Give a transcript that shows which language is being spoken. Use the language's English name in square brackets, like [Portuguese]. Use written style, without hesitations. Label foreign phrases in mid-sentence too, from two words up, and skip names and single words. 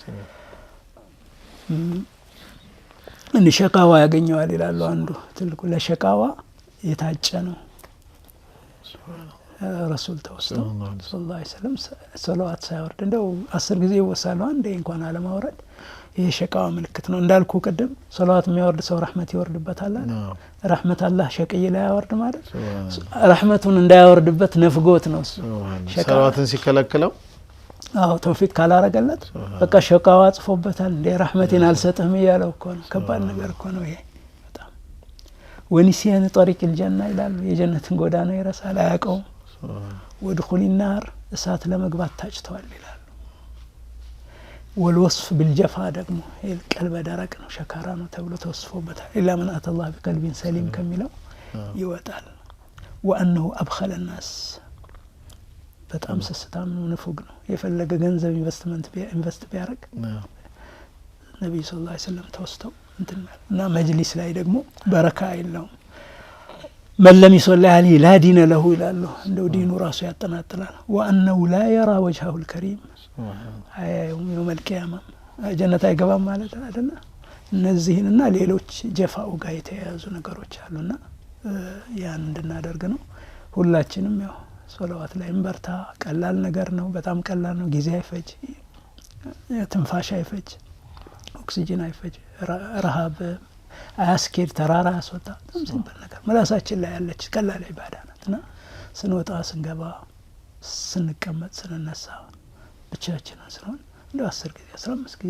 [Amharic] እንደ ሸቃዋ ያገኘዋል ይላሉ አንዱ ትልቁ ለሸቃዋ የታጨ ነው ረሱል ተወስተው [Arabic] صلى الله عليه وسلم [Amharic] ሰለዋት ሳይወርድ እንደው 10 ጊዜ ይወሳሉ አንዴ እንኳን አለማውረድ ይሄ ሸቃዋ ምልክት ነው እንዳልኩ ቀደም ሰለዋት የሚያወርድ ሰው ረህመት ይወርድበታል ረህመት አላህ ሸቅይ ላይ ያወርድ ማለት ረህመቱን እንዳያወርድበት ነፍጎት ነው ሰለዋትን ሲከለክለው ተውፊቅ ካላረገለት በቃ ሸቃዋ ጽፎበታል እንደ ረህመቴን አልሰጥህም ይያለው እኮ ነው ከባድ ነገር እኮ ነው ይሄ በጣም [Arabic] ونسيان طريق الجنه [Amharic] ይላሉ የጀነትን ጎዳና ይረሳል አያውቀው [Arabic] ودخول النار [Amharic] እሳት ለመግባት ታጭተዋል ይላሉ [Arabic] والوصف بالجفا [Amharic] ደግሞ የቀልበ ደረቅ ነው ሸካራ ነው ተብሎ ተወስፎበታል [Arabic] الا من اتى الله بقلب سليم [Amharic] ከሚለው ይወጣል [Arabic] وانه ابخل الناس [Amharic] በጣም ስስታም ነው ንፉግ ነው የፈለገ ገንዘብ ኢንቨስት ቢያረግ ነብዩ [Arabic] صلى الله عليه وسلم [Amharic] ተወስተው እንትና መጅሊስ ላይ ደግሞ በረካ የለውም [Arabic] من لم يصلي عليه لا دين له [Amharic] ይላሉ እንደው ዲኑ ራሱ ያጠናጥላል [Arabic] وانه لا يرى وجهه الكريم يوم القيامه [Amharic] ጀነት አይገባም ማለት አይደለ እነዚህንና ሌሎች ጀፋው ጋር የተያያዙ ነገሮች አሉና ያን እንድናደርግ ነው ሁላችንም ያው ሰለዋት ላይ እንበርታ ቀላል ነገር ነው በጣም ቀላል ነው ጊዜ አይፈጅ ትንፋሽ አይፈጅ ኦክሲጅን አይፈጅ ረሃብ አያስኬድ ተራራ ያስወጣ ሲምፕል ነገር መላሳችን ላይ ያለች ቀላል ኢባዳ ናትና ስንወጣ ስንገባ ስንቀመጥ ስንነሳ ብቻችንን ስንሆን እንደ 10 ጊዜ 15 ጊዜ